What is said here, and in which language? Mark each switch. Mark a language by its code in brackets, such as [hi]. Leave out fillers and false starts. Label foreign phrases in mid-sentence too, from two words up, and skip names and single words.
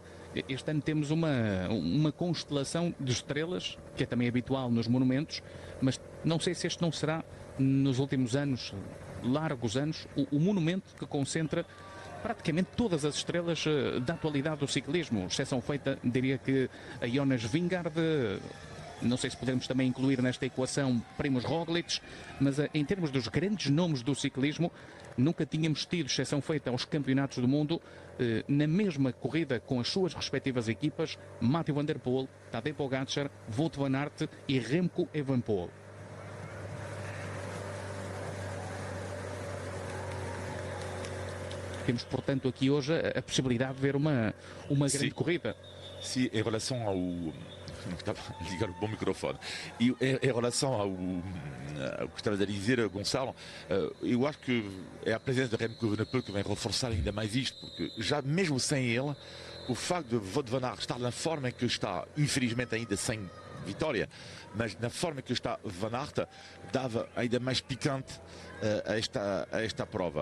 [pt] Este ano temos uma constelação de estrelas, que é também habitual nos monumentos, mas não sei se este não será, nos últimos anos, largos anos, o monumento que concentra praticamente todas as estrelas da atualidade do ciclismo, exceção feita, diria que a Jonas Vingegaard. Não sei se podemos também incluir nesta equação Primož Roglič, mas em termos dos grandes nomes do ciclismo, nunca tínhamos tido, exceção feita aos campeonatos do mundo, na mesma corrida com as suas respectivas equipas, Mathieu van der Poel, Tadej Pogačar, Wout van Aert e Remco Evenepoel. Temos, portanto, aqui hoje a possibilidade de ver uma grande corrida. Sim, em relação ao... Estava a ligar o bom microfone. E em relação ao que estava a dizer, Gonçalo, eu acho que é a presença de Remco Evenepoel que vai reforçar ainda mais isto, porque já mesmo sem ele, o facto de Wout van Aert estar na forma em que está, infelizmente ainda sem vitória, mas na forma que está Van Aert, dava ainda mais picante a esta prova.